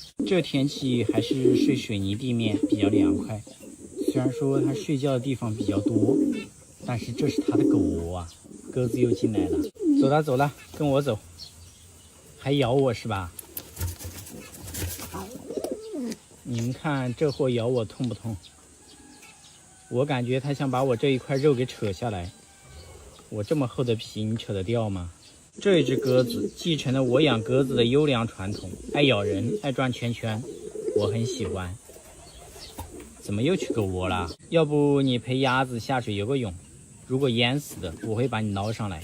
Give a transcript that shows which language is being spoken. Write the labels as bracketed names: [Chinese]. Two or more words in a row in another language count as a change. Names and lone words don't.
[Chinese] 這天氣還是睡水泥地面比較涼快，雖然說它睡覺的地方比較多，但是這是它的狗窩啊。鴿子又進來了，走了走了，跟我走。還咬我是吧？你們看這貨咬我痛不痛？我感覺它想把我這一塊肉給扯下來。我這麼厚的皮，你扯得掉嗎？這一隻鴿子繼承了我養鴿子的優良傳統，愛咬人，愛轉圈圈，我很喜歡。怎麼又去狗窩了？要不你陪鴨子下水游個泳，如果淹死的，我會把你撈上來。